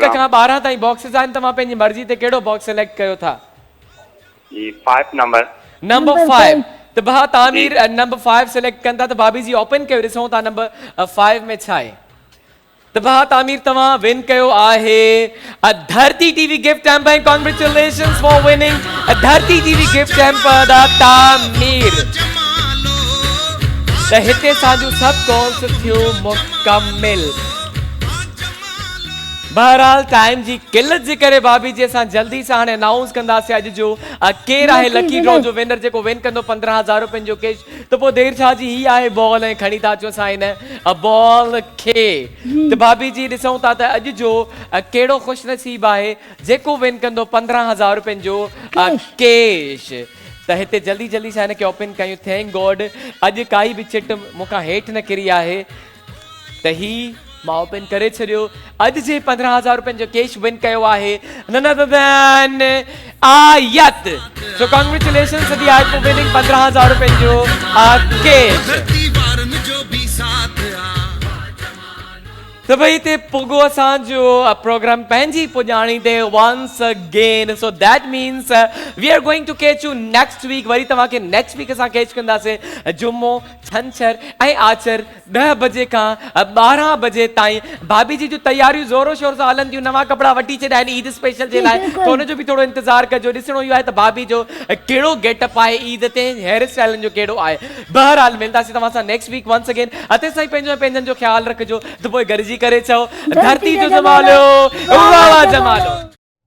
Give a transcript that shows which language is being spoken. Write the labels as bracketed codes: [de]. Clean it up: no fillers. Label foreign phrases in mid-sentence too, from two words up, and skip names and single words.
[sd] प्रोग्राम। खां 12 ताईं बॉक्सेस आहिनि, तव्हां पंहिंजी मर्ज़ी ते कहिड़ो बॉक्स सिलेक्ट कयो था? जी 5 नंबर। नंबर 5। त भा तामिर नंबर 5 सिलेक्ट कंदा त भाभी जी ओपन कयो, ॾिसूं था नंबर 5 में छा आहे। त भा तामिर तव्हां विन कयो आहे धरती टीवी [en] gift hamper and congratulations for winning Dharti TV gift hamper [sd] द तामिर। त हिते असांजूं सभु कॉल्स थियूं मुकमिल। बहरहाल टाइम जी किल्लत जे करे भाभी जी असां जल्दी सां हाणे अनाउंस कंदासीं अॼु जो केरु आहे [en] lucky draw [sd] जो विनर जेको विन कंदो 15,000 रुपयनि जो कैश। त पोइ देरि छा जी, ही आहे बॉल ऐं खणी था अचूं असां हिन बॉल खे। त भाभी जी ॾिसूं था त अॼु जो कहिड़ो ख़ुशि नसीब आहे जेको विन कंदो 15,000 रुपयनि जो कैश। त हिते जल्दी जल्दी सां हिनखे ओपन कयूं। [en] thank God [sd] अॼु काई बि चिट मूंखां हेठि न किरी आहे, त ही मां ओपन करे छॾियो। अॼु जे 15,000 रुपयनि जो कैश विन कयो आहे [en] none other than [sd] आयत। [en] so congratulations [sd] दी आयत [en] for winning [sd] 15,000 रुपयनि जो कैश। तो भाई हिते पुगो असांजो प्रोग्राम पंहिंजी पुॼाणी ते [en] once again. so that means we are going to catch you next week. [sd] वरी तव्हांखे [en] next week [sd] असां कैच कंदासीं जुमो, छंछर ऐं आचर 10 बजे खां 12 बजे ताईं। भाभी जी जूं तयारियूं ज़ोरो शोर सां हलनि थियूं, नवां कपिड़ा वठी छॾिया आहिनि ईद स्पेशल जे लाइ, त हुनजो बि थोरो इंतज़ारु कजो। ॾिसणो इहो आहे त भाभी जो कहिड़ो गेटअप आहे ईद ते, हेयर स्टाइलनि जो कहिड़ो आहे। बहरहाल मिलंदासीं तव्हां सां [en] next week once again. [sd] अते साईं पंहिंजो पंहिंजनि जो ख़्यालु रखिजो। त पोइ गॾिजी करे चओ धरती जो जमालो वाह वाह जमालो।